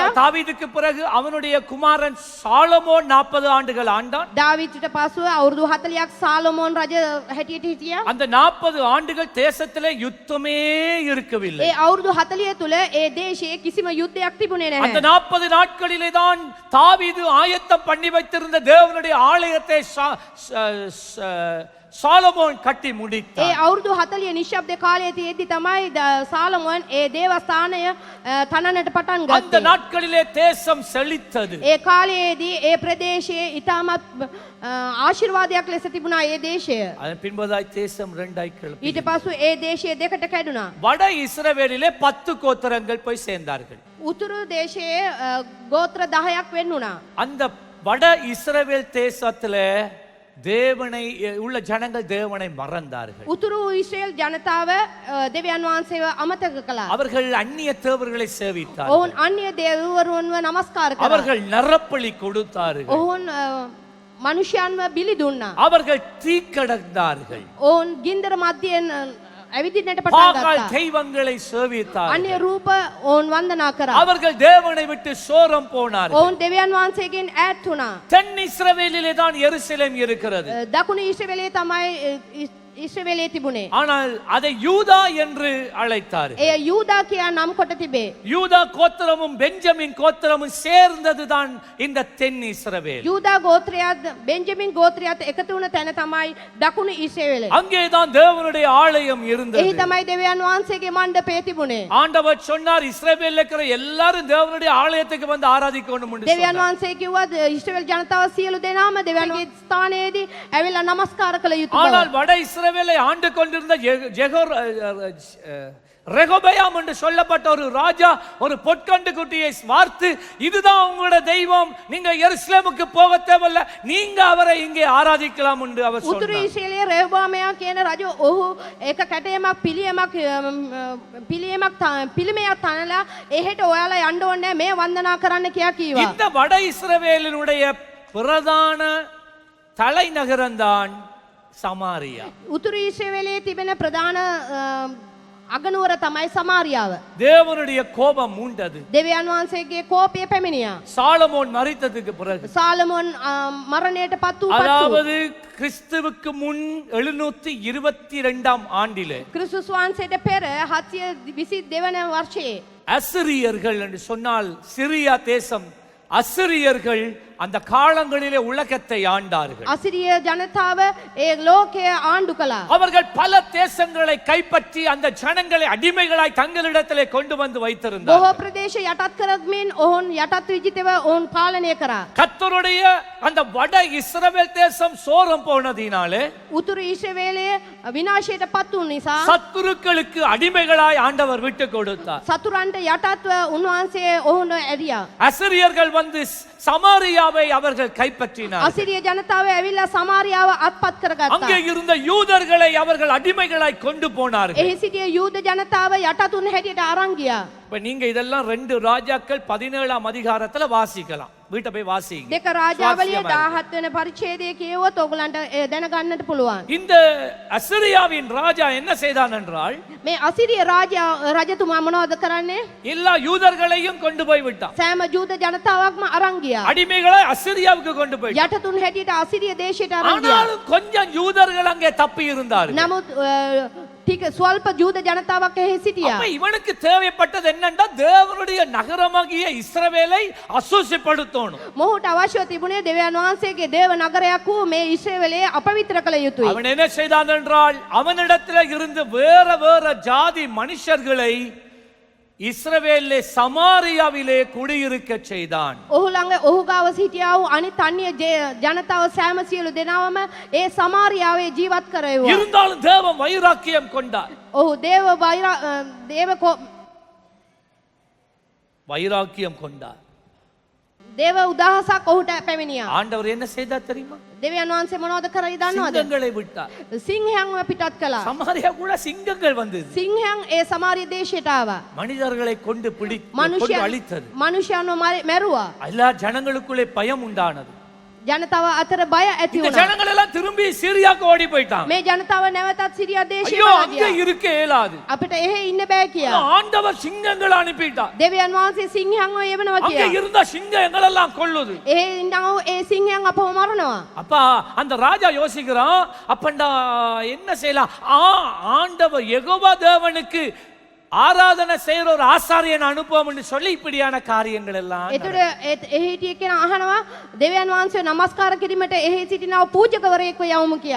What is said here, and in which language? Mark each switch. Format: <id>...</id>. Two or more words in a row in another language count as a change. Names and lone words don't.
<ta>தாவீதுக்கு பிறகு அவனுடைய குமாரன் சாலமோன் 40 ஆண்டுகள் ஆண்டான்.</ta> <si>දාවිදුට පසුව අවුරුදු 40ක් සාලොමෝන් රජ හැටියට හිටියා.</si> <ta>அந்த 40 ஆண்டுகள் தேசத்திலே யுத்தமே இருக்கவில்லை.</ta> <si>ඒ අවුරුදු 40 තුල ඒ දේශයේ කිසිම යුද්ධයක් තිබුණේ</si> <ta>அந்த</ta> <si>නැහැ.</si> <ta>40 நாட்களிலே தான் தாவீது ஆயத்தம் பண்ணி வைத்திருந்த தேவனுடைய ஆலயத்தை சாலமோன் கட்டி</ta> <si>ඒ</si> <ta>முடித்தார்.</ta> <si>අවුරුදු 40 නිශ්ශබ්ද කාලයේ තියෙද්දි තමයි සාලොමෝන් ඒ දේවස්ථානය තනන්නට පටන්</si> <ta>அந்த</ta> <si>ගත්තේ.</si> <ta>நாட்களிலே தேசம் செழித்தது.</ta> <si>ඒ කාලයේදී ඒ ප්‍රදේශයේ ඉතාමත් ආශිර්වාදයක් ලෙස තිබුණා ඒ දේශය.</si> <ta>அதன் பின்பதாய் தேசம் இரண்டாய் கிளம்பி</ta> <si>ඊට පසු ඒ දේශය දෙකට කැඩුණා.</si> <ta>வட இஸ்ரவேலிலே 10 கோத்திரங்கள் போய் சேர்ந்தார்கள்.</ta> <si>උතුරු දේශයේ ගෝත්‍ර 10ක් වෙන්න වුණා.</si> <ta>அந்த வட இஸ்ரவேல் தேசத்துல தேவனை உள்ள ஜனங்கள் தேவனை மறந்தார்கள்.</ta> <si>උතුරු ඊශ්‍රායෙල් ජනතාව දෙවියන් වහන්සේව අමතක කළා.</si> <ta>அவர்கள் அந்நிய தேவர்களை சேவித்தார்கள்.</ta> <si>ඔවුන් අන්‍ය දේවරුන්ව නමස්කාර කළා.</si> <ta>அவர்கள் நரப்பலி கொடுத்தார்கள்.</ta> <si>ඔවුන් මනුෂ්‍යයන්ව බිලි දුන්නා.</si> <ta>அவர்கள் தீக்கடந்தார்கள்.</ta> <si>ඔවුන් ගින්දර මැදින් ඇවිදින්නට පටන්</si> <ta>பாகால்</ta> <si>ගත්තා.</si> <ta>தெய்வங்களை சேவித்தார்கள்.</ta> <si>අන්‍ය රූප ඔවුන් වන්දනා කරා.</si> <ta>அவர்கள் தேவனை விட்டு சோரம் போனார்கள்.</ta> <si>ඔවුන් දෙවියන් වහන්සේගෙන් ඈත් වුණා.</si> <ta>தென் இஸ்ரவேலிலே தான் எருசலேம் இருக்கிறது.</ta> <si>දකුණු ඊශ්‍රායෙලයේ තමයි ඊශ්‍රායෙලයේ තිබුණේ.</si> <ta>ஆனால் அதை யூதா என்று அழைத்தார்கள்.</ta> <si>එය යූදා කියා නම් කොට තිබේ.</si> <ta>யூதா கோத்திரமும் பெஞ்சமின் கோத்திரமும் சேர்ந்ததுதான் இந்த தென் இஸ்ரவேல்.</ta> <si>යූදා ගෝත්‍රයත් බෙන්ජමින් ගෝත්‍රයත් එකතු වුණ තැන තමයි දකුණු ඊශ්‍රායෙල.</si> <ta>அங்கேதான் தேவனுடைய ஆலயம் இருந்தது.</ta> <si>එහි තමයි දෙවියන් වහන්සේගේ මණ්ඩපය තිබුණේ.</si> <ta>ஆண்டவர் சொன்னார், இஸ்ரவேல்ல இருக்கிற எல்லாரும் தேவனுடைய ஆலயத்துக்கு வந்து ஆராதிக்கணும் என்று</ta> <si>දෙවියන්</si> <ta>சொன்னார்.</ta> <si>වහන්සේ කිව්වා ඊශ්‍රායෙල් ජනතාව සියලු දෙනාම දෙවියන්ගේ ස්ථානයේදී ඇවිල්ලා නමස්කාර කළ යුතු</si> <ta>ஆனால்</ta> <si>බව.</si> <ta>வட இஸ்ரவேலை ஆண்டு கொண்டிருந்த ரெகொபெயாம் என்று சொல்லப்பட்ட ஒரு ராஜா ஒரு பொற்கண்டு குட்டியை பார்த்து, இதுதான் உங்களுடைய தெய்வம், நீங்க எருசலேமுக்கு போக தேவையில்ல, நீங்க அவரை இங்கே ஆராதிக்கலாம் என்று அவர்</ta> <si>උතුරු</si> <ta>சொன்னார்.</ta> <si>ඊශ්‍රායෙලයේ රෙහොබාමයා කියන රජු ඔහු එක කැටයමක් පිළිමයක් තනලා එහෙට ඔයාලා යන්න ඕනේ මේ වන්දනා කරන්න කියා කිව්වා.</si> <ta>இந்த வட இஸ்ரவேலினுடைய பிரதான தலைநகரம்தான் சமாரியா.</ta> <si>උතුරු ඊශ්‍රායෙලයේ තිබෙන ප්‍රධාන අගනුවර තමයි සමාරියාව.</si> <ta>தேவனுடைய கோபம் மூண்டது.</ta> <si>දෙවියන් වහන්සේගේ කෝපය පැමිණියා.</si> <ta>சாலமோன் மரித்ததுக்கு பிறகு,</ta> <si>සාලමෝන් මරණයට පත් වූ පසු</si> <ta>அதாவது கிறிஸ்துவுக்கு முன் 722 ஆண்டிலே</ta> <si>ක්‍රිස්තුස් වහන්සේට පෙර 722 වන වර්ෂයේ</si> <ta>அசிரியர்கள் என்று சொன்னால் சிரியா தேசம், அசிரியர்கள் அந்த காலங்களிலே உலகத்தை ஆண்டார்கள்.</ta> <si>අසිරිය ජනතාව ඒ ලෝකය ආණ්ඩු කළා.</si> <ta>அவர்கள் பல தேசங்களை கைப்பற்றி அந்த ஜனங்களை அடிமைகளாய் தங்களிடத்திலே கொண்டு வந்து வைத்திருந்தார்கள்.</ta> <si>බොහෝ ප්‍රදේශ යටත් කරමින් ඔවුන් යටත් විජිතව ඔවුන් පාලනය කරා.</si> <ta>கர்த்தருடைய அந்த வட இஸ்ரவேல் தேசம் சோரம் போனதினாலே</ta> <si>උතුරු ඊශ්‍රායලයේ විනාශයට පත් වූ නිසා</si> <ta>சத்துருக்களுக்கு அடிமைகளாய் ஆண்டவர் விட்டு கொடுத்தார்.</ta> <si>සතුරන්ට යටත්ව උන්වහන්සේ ඔවුන් ඇරියා.</si> <ta>அசிரியர்கள் வந்து சமாரியாவை அவர்கள் கைப்பற்றினார்.</ta> <si>අසිරිය ජනතාව ඇවිල්ලා සමාරියාව අත්පත් කරගත්තා.</si> <ta>அங்கே இருந்த யூதர்களை அவர்கள் அடிமைகளாய் கொண்டு போனார்கள்.</ta> <si>එහි සිටිය යූද ජනතාව යටතුන් හැටියට අරන් ගියා.</si> <ta>இப்ப நீங்க இதெல்லாம் 2 ராஜாக்கள் 17ஆம் அதிகாரத்துல வாசிக்கலாம். வீட்டை போய் வாசிங்க.</ta> <si>දෙක රාජාවලිය 17 වෙනි පරිච්ඡේදයේ කියවුවොත් ඔයගලන්ට දැනගන්නට පුළුවන්.</si> <ta>இந்த அசிரியாவின் ராஜா என்ன செய்தான் என்றால்</ta> <si>මේ අසිරිය රජතුමා මොනවද කරන්නේ?</si> <ta>எல்லா யூதர்களையும் கொண்டு போய் விட்டான்.</ta> <si>සෑම යූද ජනතාවක්ම අරන් ගියා.</si> <ta>அடிமைகளை அசிரியாவுக்கு கொண்டு போய்</ta> <si>යටතුන් හැටියට අසිරිය දේශයට අරන් ගියා.</si> <ta>ஆனாலும் கொஞ்சம் யூதர்கள் அங்கே தப்பி இருந்தார்கள்.</ta> <si>නමුත් ටික ස්වල්ප යූද ජනතාවක් එහි සිටියා.</si> <ta>அப்ப இவனுக்கு தேவைப்பட்டது என்னன்னா தேவனுடைய நகரமாகிய இஸ்ரவேலை அசுசிப்படுத்தணும்.</ta> <si>මොහුට අවශ්‍යව තිබුණේ දෙවියන් වහන්සේගේ දේව නගරයක් වූ මේ ඊශ්‍රායලයේ අපවිත්‍ර කළ යුතුයි.</si> <ta>அவன் என்ன செய்தான் என்றால் அவனிடத்தில் இருந்து வேற வேற ஜாதி மனுஷர்களை இஸ்ரவேலிலே சமாரியாவிலே குடியிருக்க செய்தான்.</ta> <si>ඔහු ළඟ ඔහු ගාව සිටියා වූ අනිත් අන්‍ය ජනතාව සෑම සියලු දෙනාම ඒ සමාරියාවේ ජීවත් කරවුවා.</si> <ta>இருந்தாலும் தேவன் வைராக்கியம் கொண்டார்.</ta> <si>ඔහු</si> <ta>வைராக்கியம் கொண்டார்.</ta> <si>දේව උදාහසක් ඔහුට පැමිණියා.</si> <ta>ஆண்டவர் என்ன செய்தார் தெரியுமா?</ta> <si>දෙවියන් වහන්සේ මොනවද කරයි දන්නවද?</si> <ta>சிங்கங்களை விட்டார்.</ta> <si>සිංහයන්ව පිටත් කළා.</si> <ta>சமாரியா கூட சிங்கங்கள் வந்தது.</ta> <si>සිංහයන් ඒ සමාරිය දේශයට ආවා.</si> <ta>மனிதர்களை கொண்டு கொண்டு அழித்தது.</ta> <si>මනුෂ්‍යයන්ව මැරුවා.</si> <ta>எல்லா ஜனங்களுக்குள்ளே பயம் உண்டானது.</ta> <si>ජනතාව අතර බය ඇති</si> <ta>இந்த</ta> <si>වුණා.</si> <ta>ஜனங்கள் எல்லாம் திரும்பி சீரியாக்கு ஓடி போயிட்டாங்க.</ta> <si>මේ ජනතාව නැවතත් සිරියා දේශයට</si> <ta>ஐயோ அங்க</ta> <si>ගියා.</si> <ta>இருக்க இயலாது.</ta> <si>අපිට එහෙ ඉන්න බෑ කියා.</si> <ta>ஆண்டவர் சிங்கங்களை அனுப்பிட்டார்.</ta> <si>දෙවියන් වහන්සේ සිංහයන්ව යවනවා</si> <ta>அங்க</ta> <si>කියා.</si> <ta>இருந்த சிங்கம் எங்களெல்லாம் கொல்லுது.</ta> <si>ඒ ඉන්නව ඒ සිංහයන් අපව මරනවා.</si> <ta>அப்பா அந்த ராஜா யோசிக்கிறான், அப்பண்டா என்ன செய்யலாம்? ஆண்டவர் யெகோவா தேவனுக்கு ஆராதனை செய்யற ஒரு ஆசாரியன் அனுப்புவோம்னு சொல்லி இப்படியான காரியங்கள் எல்லாம்</ta> <si>එතකොට එහි හිටිය කෙනා අහනවා දෙවියන් වහන්සේ නමස්කාර කිරීමට එහි සිටිනව පූජකවරයෙක්ව යවමු කියා.</si>